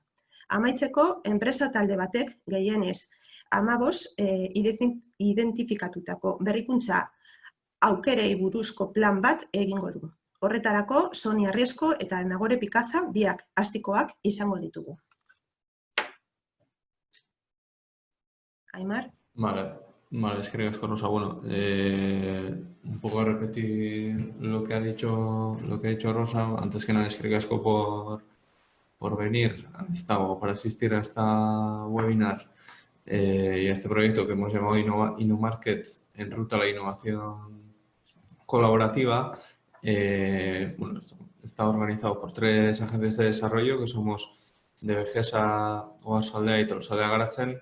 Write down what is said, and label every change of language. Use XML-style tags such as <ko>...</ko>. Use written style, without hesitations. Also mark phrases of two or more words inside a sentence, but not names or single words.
<eu>Amaitzeko, enpresa talde batek gehienez 15 identifikatutako berrikuntza aukerei buruzko plan bat egingo du. Horretarako, Sonia Arriesko eta Nagore Pikaza biak astikoak izango ditugu. Aimar? Vale, eskerrik asko, Rosa.</eu> <es>Bueno, un poco repetir lo que ha dicho Rosa. Antes que nada,</es> <eu>eskerrik asko</eu> <es>por venir para asistir a esta webinar y a este proyecto que hemos llamado Inomarket en ruta a la innovación colaborativa. Bueno, está organizado por 3 agentes de desarrollo, que somos DBGESA, Oarsoaldea y Tolosaldea Garatzen.</es>